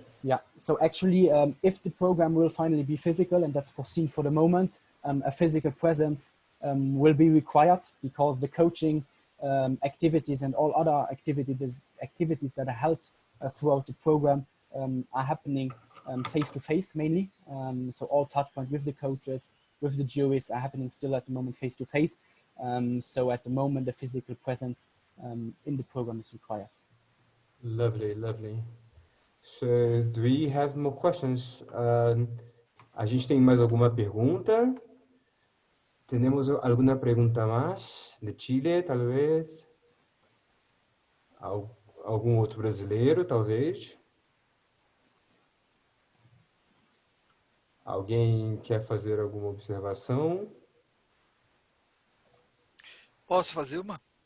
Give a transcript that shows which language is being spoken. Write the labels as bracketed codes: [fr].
[en] Yeah, so actually, if the program will finally be physical, and that's foreseen for the moment, a physical presence will be required, because the coaching activities and all other activities that are held throughout the program are happening face-to-face mainly. So all touch points with the coaches, with the juries are happening still at the moment face-to-face. So at the moment, the physical presence in the program is required. Lovely. So do we have more questions? [pt] A gente tem mais alguma pergunta? [es] ¿Tenemos alguna pregunta más? De Chile, tal vez? [pt] Algum outro brasileiro, talvez? Alguém quer fazer alguma observação? Posso fazer uma?